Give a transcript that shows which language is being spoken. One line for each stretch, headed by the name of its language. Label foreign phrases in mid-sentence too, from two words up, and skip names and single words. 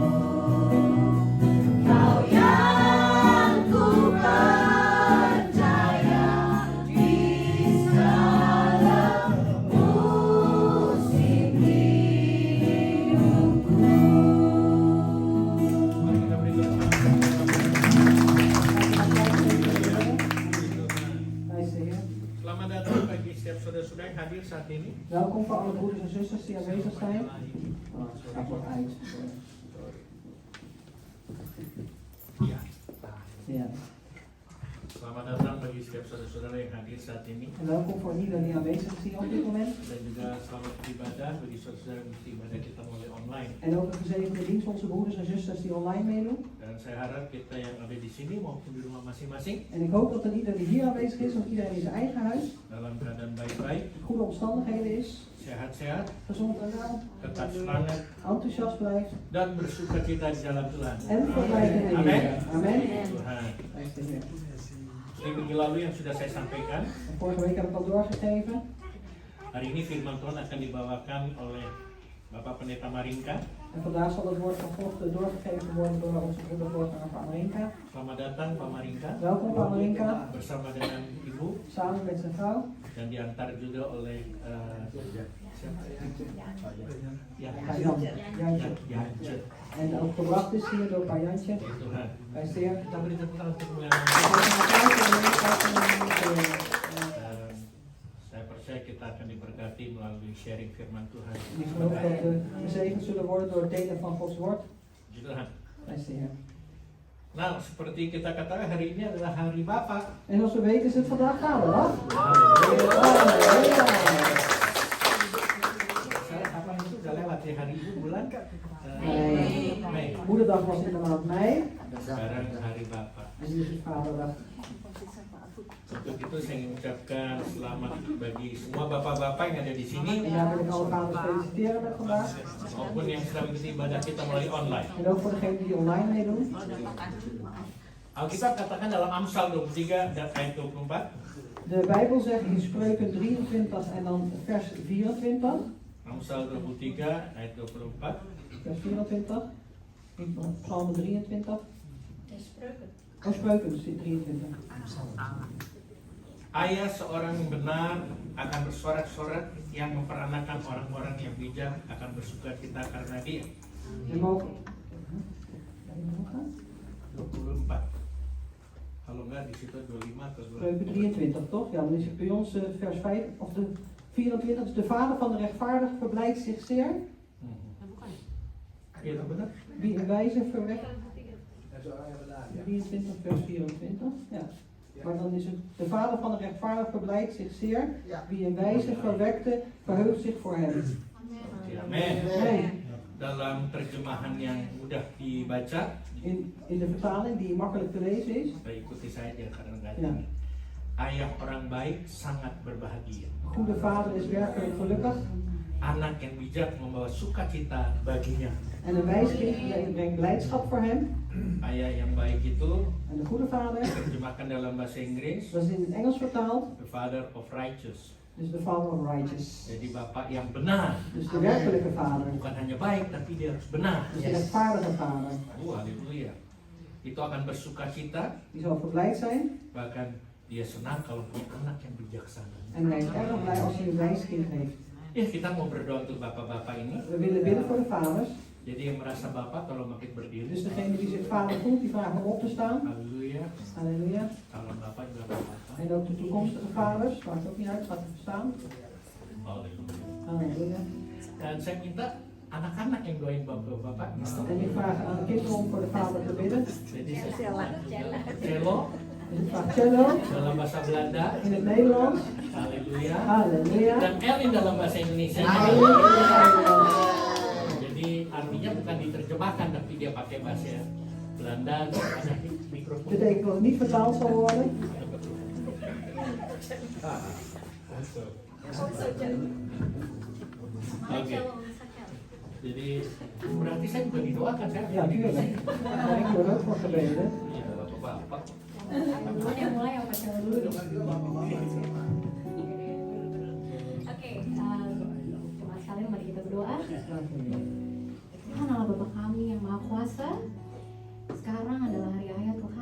Indonesian: Kau yang ku percaya di segala musim hidupku. Mari kita beri tepuk tangan. Isaiah. Selamat datang bagi setiap saudara-saudara yang hadir saat ini.
Dutch: Welkom voor alle broeders en zusters die aanwezig zijn. Stap op ijs.
Indonesian: Ya.
Dutch: Ja.
Indonesian: Selamat Selamat datang bagi setiap saudara-saudara yang hadir saat ini.
Dutch: En welkom voor ieder die aanwezig is hier op dit moment.
Indonesian: Dan juga selamat beribadah bagi saudara-saudara yang beribadah kita melalui online.
Dutch: En ook een gezegende dienst voor onze broeders en zusters die online meedoen.
Indonesian: Dan saya harap kita yang ada di sini maupun di rumah masing-masing
Dutch: En ik hoop dat er ieder die hier aanwezig is, of iedereen in zijn eigen huis,
Indonesian: dalam keadaan baik-baik,
Dutch: goede omstandigheden is,
Indonesian: sehat-sehat,
Dutch: gezond en wel,
Indonesian: tetap semangat,
Dutch: enthousiast blijft
Indonesian: dan bersukacita di dalam Tuhan.
Dutch: en verblijft in de
Indonesian: Amen.
Dutch: Heer. Amen.
Indonesian: Tuhan.
Dutch: Prijs de Heer.
Indonesian: Minggu lalu yang sudah saya sampaikan,
Dutch: En vorige week heb ik al doorgegeven.
Indonesian: hari ini firman Tuhan akan dibawakan oleh Bapak Pendeta Maringka.
Dutch: En vandaag zal het woord van God doorgegeven worden door onze broeder voorganger Pak Marinka.
Indonesian: Selamat datang Pak Maringka,
Dutch: Welkom Pak Marinka,
Indonesian: bersama dengan Ibu
Dutch: samen met zijn vrouw.
Indonesian: dan diantar juga oleh siapa? Ya, Pak Jantje. Jantje.
Dutch: En ook gebracht is hier door Pak Jantje.
Indonesian: Ya Tuhan.
Dutch: Prijs de Heer.
Indonesian: Kita beri tepuk tangan untuk
Dutch: We
Indonesian: kemuliaan. Dan saya percaya kita akan diberkati melalui sharing firman Tuhan.
Dutch: Ik geloof dat we gezegend zullen worden door het delen van Gods woord.
Indonesian: Puji Tuhan.
Dutch: Prijs de Heer.
Indonesian: Nah, seperti kita katakan hari ini adalah hari Bapak.
Dutch: En zoals we weten is het vandaag Vaderdag.
Indonesian: Saya kapan itu udah lewat ya hari Ibu bulan Mei.
Dutch: Moederdag was in de maand mei.
Indonesian: Sekarang hari Bapak.
Dutch: En nu is het Vaderdag.
Indonesian: Untuk itu saya ingin mengucapkan selamat bagi semua bapak-bapak yang ada di sini
Dutch: En daar wil ik alle vaders feliciteren met vandaag.
Indonesian: maupun yang sedang mengikuti ibadah kita melalui online.
Dutch: En ook voor degenen die online meedoen.
Indonesian: Alkitab katakan dalam Amsal 23 dan ayat 24.
Dutch: De Bijbel zegt in Spreuken 23 en dan vers 24.
Indonesian: Amsal 23 ayat 24.
Dutch: Vers 24. In Psalm 23. Oh, Spreuken 23.
Indonesian: Ayah seorang yang benar akan bersorak-sorak, yang memperanakan orang-orang yang bijak akan bersuka cita karena dia.
Dutch: En mogen. 24.
Indonesian: Kalau enggak di situ 25 atau 24.
Dutch: Spreuken 23 toch? Ja, dan is het bij ons vers 5 of de 24. Dus de vader van de rechtvaardige verblijdt zich zeer.
Indonesian: Iya, itu benar.
Dutch: Wie een wijze verwekt. 23 vers 24. Ja. Maar dan is het, de vader van de rechtvaardige verblijdt zich zeer. Wie een wijze verwekte, verheugt zich voor hem.
Indonesian: Amin.
Dutch: Amen.
Indonesian: Dalam terjemahan yang mudah dibaca,
Dutch: In de vertaling die makkelijk te lezen is.
Indonesian: ikuti saja karena nggak Ya. ada. Ayah orang baik sangat berbahagia.
Dutch: Een goede vader is werkelijk gelukkig.
Indonesian: Anak yang bijak membawa sukacita baginya.
Dutch: En een wijs kind brengt blijdschap voor hem.
Indonesian: Ayah yang baik itu
Dutch: En de goede vader,
Indonesian: terjemahkan dalam bahasa Inggris,
Dutch: dat is in het Engels vertaald.
English: the father of righteous.
Dutch: Dus de
English: father of righteous.
Indonesian: Jadi bapak yang benar,
Dutch: Dus de werkelijke vader.
Indonesian: bukan hanya baik tapi dia harus benar.
Dutch: Dus de rechtvaardige vader.
Indonesian: Haleluya. Itu akan bersukacita,
Dutch: Die zal verblijd zijn.
Indonesian: bahkan dia senang kalau punya anak yang bijaksana.
Dutch: En hij is erg blij als hij een wijs kind heeft.
Indonesian: Ya, kita mau berdoa untuk bapak-bapak ini.
Dutch: We willen bidden voor de vaders.
Indonesian: Jadi yang merasa bapak kalau makin berdiri.
Dutch: Dus degene die zich vader voelt, die vragen om op te staan.
Indonesian: Haleluya.
Dutch: Halleluja.
Indonesian: Kalau bapak juga bapak.
Dutch: En ook de toekomstige vaders, maakt ook niet uit, gaat even staan.
Indonesian: Haleluya.
Dutch: Halleluja.
Indonesian: Dan saya minta anak-anak yang doain bapak-bapak.
Dutch: En ik vraag aan de kinderen om voor de vader te bidden.
Indonesian: Jadi saya cello
Dutch: Dus ik vraag cello
Indonesian: dalam bahasa Belanda.
Dutch: in het Nederlands.
Indonesian: Haleluya.
Dutch: Halleluja.
Indonesian: Dan Elin dalam bahasa Indonesia.
Dutch: Halleluja.
Indonesian: Jadi artinya bukan diterjemahkan tapi dia pakai bahasa Belanda. Ada mikrofon.
Dutch: Betekent dat het niet vertaald zal worden.
Indonesian: Oke. Jadi berarti saya juga didoakan kan?
Dutch: Ja, tuurlijk. Maar ik word ook voor gebeden.
Indonesian: Iya, bapak-bapak. Mulai apa cara dulu dong? Oke, jemaat sekalian mari kita berdoa. Tuhan Allah Bapa kami yang Maha Kuasa, sekarang adalah hari raya Tuhan.